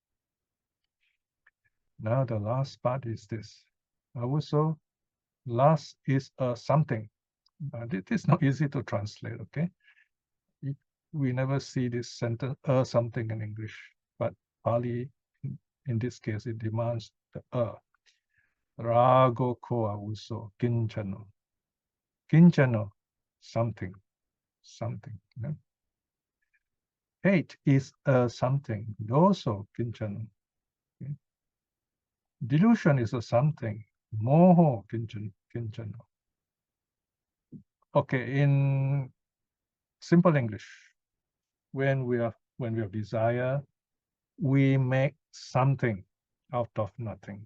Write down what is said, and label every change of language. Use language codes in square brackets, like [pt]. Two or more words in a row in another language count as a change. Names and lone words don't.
[en] Now the last part is this. Avuso, last is a something. It is not easy to translate, okay? We never see this sentence, something in English, but Pali, in this case, it demands the [pi] Rago ko avuso, kinchano. [en] Kinchano, something, something. You know? Hate is a something, [pi] doso, kinchano. [en] Okay? Delusion is a something, [pi] moho, kinchano. [en] Okay, in simple English, when we have desire, we make something out of nothing.